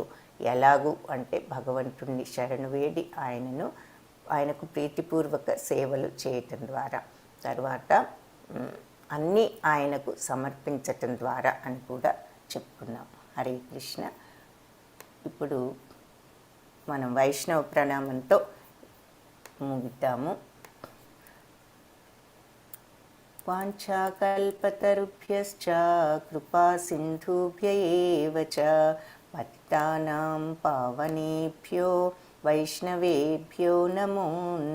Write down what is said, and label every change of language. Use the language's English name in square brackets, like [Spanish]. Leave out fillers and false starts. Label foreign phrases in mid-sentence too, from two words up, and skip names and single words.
[Telugu] ఎలాగూ అంటే భగవంతుడిని శరణు వేడి ఆయనకు ప్రీతిపూర్వక సేవలు చేయటం ద్వారా, తర్వాత అన్నీ ఆయనకు సమర్పించటం ద్వారా అని కూడా చెప్పుకున్నాం. హరే కృష్ణ. ఇప్పుడు మనం వైష్ణవ ప్రణామంతో ముగిద్దాము. [Sanskrit] వాంఛాకల్పతరుభ్యశ్చ కృపా సింధుభ్య ఏవ చ పతితానాం పావనేభ్యో వైష్ణవేభ్యో నమో